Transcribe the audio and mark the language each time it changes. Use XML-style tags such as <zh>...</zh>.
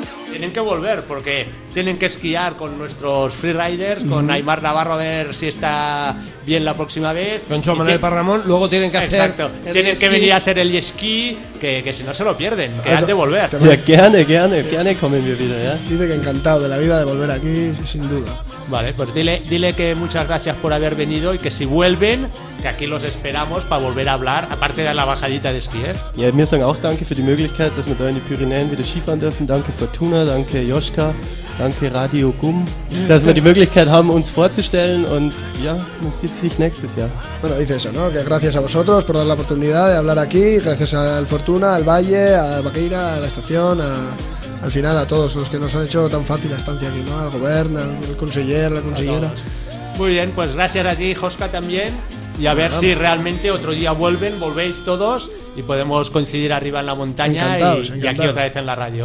<es>Tienen que volver, porque tienen que esquiar con nuestros freeriders, con Aimar Navarro, a ver si está bien la próxima vez. Con Joan Manuel Parramón, luego tienen que hacer... Exacto, tienen que venir a hacer el esquí, que si no se lo pierden, que han de volver.</es> <de>Ja, gerne kommen wir wieder, ja.</de> <es>Dice que encantado de la vida de volver aquí, sin duda. Vale, pues dile que muchas gracias por haber venido, y que si vuelven, que aquí los esperamos para volver a hablar, aparte de la bajadita de esquí, ¿eh?</es> <de>Ja, wir sagen auch danke für die Möglichkeit, dass wir da in die Pyrenäen wieder Skifahren dürfen. Danke Fortuna, danke Joschka, danke Radio Gum, dass wir die Möglichkeit haben, uns vorzustellen, und ja, man sieht sich nächstes Jahr.</de> <es>Bueno, dice eso, ¿no? Que gracias a vosotros por dar la oportunidad de hablar aquí, gracias al Fortuna, al Valle, a Baqueira, a la estación, al final a todos los que nos han hecho tan fácil la estancia aquí, ¿no? Al gobierno, al conseller, la consellera. Muy bien, pues gracias a ti, Joska, también, y a ver si realmente otro día volvéis todos y podemos coincidir arriba en la montaña y aquí otra vez en la radio.</es>